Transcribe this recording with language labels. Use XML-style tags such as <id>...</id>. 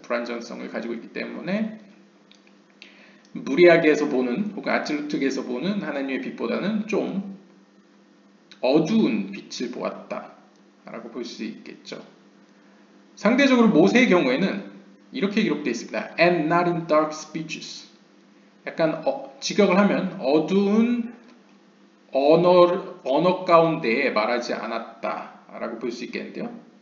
<ko>불완전성을 가지고 있기 때문에 무리하게에서 보는 혹은 아침루트에서 보는 하나님의 빛보다는 좀 어두운 빛을 보았다 라고 볼 수 있겠죠. 상대적으로 모세의 경우에는 이렇게 기록되어 있습니다.</ko> <en>And not in dark speeches.</en> <ko>약간 직역을 하면 어두운 언어 가운데에 말하지 않았다 라고 볼 수 있겠는데요.</ko>